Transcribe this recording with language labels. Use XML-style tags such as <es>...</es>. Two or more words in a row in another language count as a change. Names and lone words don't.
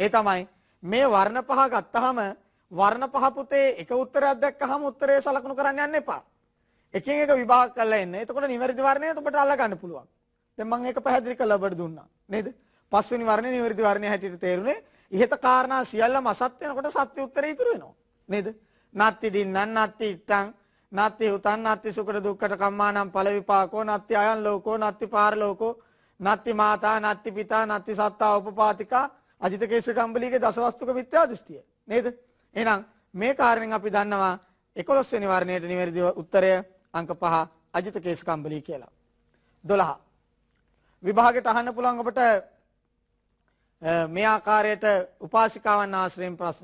<si>ඒ තමයි මේ වර්ණ පහ ගත්තාම වර්ණ පහ පුතේ එක උත්තරයක් දැක්කහම උත්තරේ සලකනු කරන්න යන්න එපා. එකින් එක විභාග කරලා එන්න. එතකොට නිවැරදි වර්ණය ඔබට අල්ල ගන්න පුළුවන්. දැන් මම ඒක පැහැදිලි කරලා ඔබට දුන්නා. නේද? පස්වෙනි වර්ණය නිවැරදි වර්ණය හැටියට තේරුනේ. ඉහත කාරණා සියල්ලම අසත්‍ය වෙනකොට සත්‍ය උත්තරේ ඉතුරු වෙනවා. නේද?</si> <pi>නත්ති දින්නන් නත්ති ඉත්තං නත්ති උතන් නත්ති සුකට දුක්කට කම්මානම් ඵල විපාකෝ නත්ති අයන් ලෝකෝ නත්ති පාරලෝකෝ නත්ති මාතා නත්ති පිතා නත්ති සත්තා උපපාතිකා</pi> <si>අජිත කේස කම්බලීගේ දසවස්තුක මිත්‍යා දෘෂ්ටිය. නේද? එහෙනම් මේ කාරණෙන් අපි දන්නවා 11 වෙනි වර්ණයට නිවැරදි උත්තරය අංක 5 අජිත කේස කම්බලී කියලා. 12 විභාගයට අහන්න පුළුවන් ඔබට මේ ආකාරයට උපාසිකාවන් ආශ්‍රයෙන් ප්‍රශ්න.</si>